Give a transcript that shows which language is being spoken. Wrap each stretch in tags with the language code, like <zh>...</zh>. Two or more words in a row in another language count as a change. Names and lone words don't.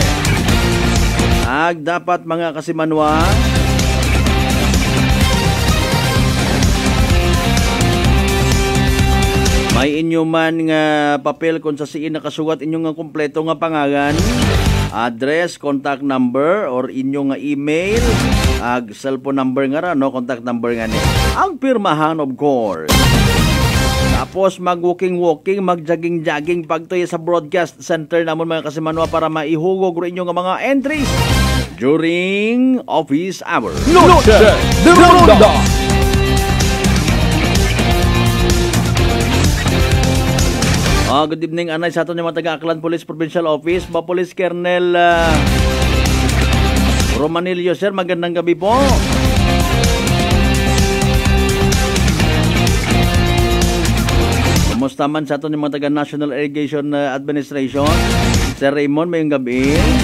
<akl>Dapat mga kasimanwa may inyo man nga papel kung sa siin nakasugat inyo nga kumpleto nga pangalan, address,</akl> <en>contact number,</en> <akl>or inyo nga email,</akl> <en>cellphone number</en> <akl>nga ra, no?</akl> <en>Contact number</en> <akl>nga ni. Ang pirmahan,</akl> <en>of course.</en> <akl>Tapos mag-walking, mag-jogging pagtoy sa</akl> <en>broadcast center</en> <akl>namon mga kasimanwa para maihugog ro inyo nga mga entries</akl> <en>during office hours.</en> <akl>Noche de Ronda.</akl> <en>Good evening,</en> <akl>anay sa aton yung mga taga-Aklan Police Provincial Office, Police Colonel Romanilio, sir.</akl> <tl>Magandang gabi po.</tl> <akl>Kumusta man sa aton yung mga taga-National Irrigation Administration, Sir Raymond, mayong gabi.</akl>